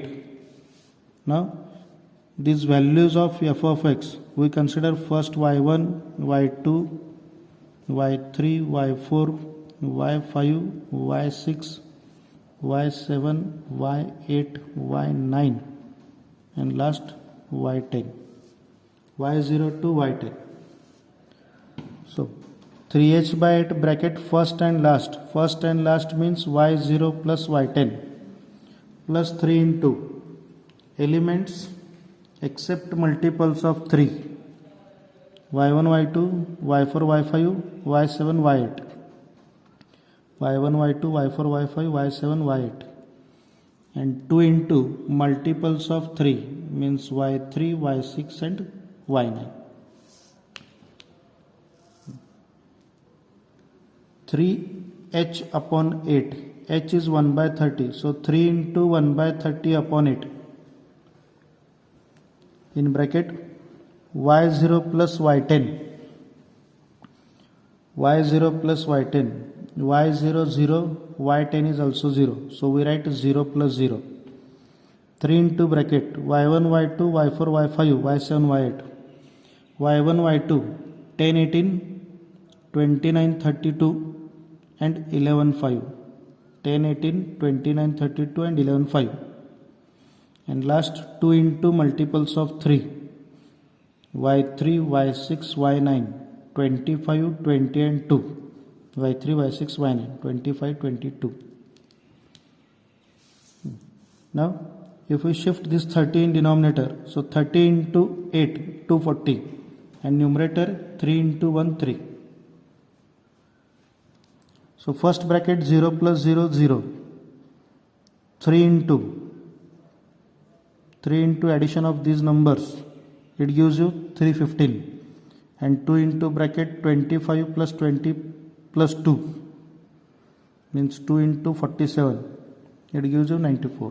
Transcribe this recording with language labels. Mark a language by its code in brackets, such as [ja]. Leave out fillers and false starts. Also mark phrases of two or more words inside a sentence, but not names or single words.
[en] Now these values of f of x we consider first y1, y2, y3, y4, y5, y6, y7, y8, y9 and last y10, y0 to y10. So 3h by 8 bracket first and last means y0 plus y10 plus 3 into elements except multiples of 3, y1, y2, y4, y5, y7, y8, y1, y2, y4, y5, y7, y8 and 2 into multiples of 3 means y3, y6 and y9. 3h upon 8, h is 1 by 30, so 3 into 1 by 30 upon 8 in bracket y0 plus y10, y0 plus y10, y0 0, y10 is also 0, so we write 0 plus 0. 3 into bracket y1, y2, y4, y5, y7, y8, y1, y2, 10, 18, 29, 32 and 11, 5, 10, 18, 29, 32 and 11, 5 and last 2 into multiples of 3, y3, y6, y9, 25, 20 and 2, y3, y6, y9, 25, 22. Now if we shift this 30 in denominator, so 30 into 8, 240 and numerator 3 into 1, 3. So first bracket 0 plus 0, 0, 3 into addition of these numbers, it gives you 315 and 2 into bracket 25 plus 20 plus 2 means 2 into 47, it gives you 94.